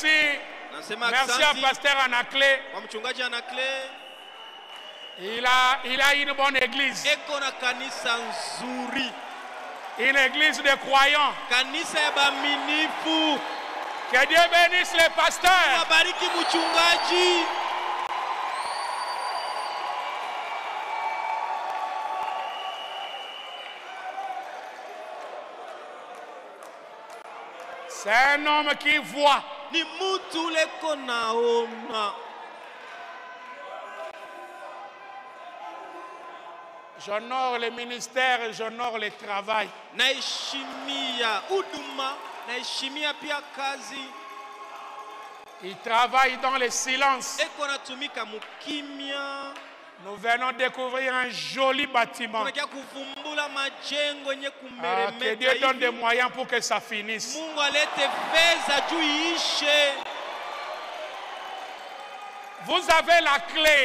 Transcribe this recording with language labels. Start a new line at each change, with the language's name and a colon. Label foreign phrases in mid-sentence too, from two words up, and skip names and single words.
Swahili: Nasema
French: Merci à
Swahili: asante
French: Pasteur Anaclé.
Swahili: kwa mchungaji Anakle.
French: Il a une bonne église.
Swahili: Eko na kanisa nzuri.
French: Une église de croyants.
Swahili: Kanisa ya baminifu.
French: Que Dieu bénisse les pasteurs.
Swahili: Wabariki mchungaji.
French: C'est un homme qui voit.
Swahili: Ni mutu leko naona.
French: J'honore le ministère et j'honore le travail.
Swahili: Naheshimia huduma, naheshimia pia kazi.
French: Il travaille dans le silence.
Swahili: Eko natumika mukimya.
French: Nous venons découvrir un joli bâtiment.
Swahili: Tunakia kuvumbula majengo yenye
French: Que
Swahili: kumeremeta
French: Dieu donne des
Swahili: hivi.
French: moyens pour que ça finisse.
Swahili: Mungu alete fedha juu iishe.
French: Vous avez la clé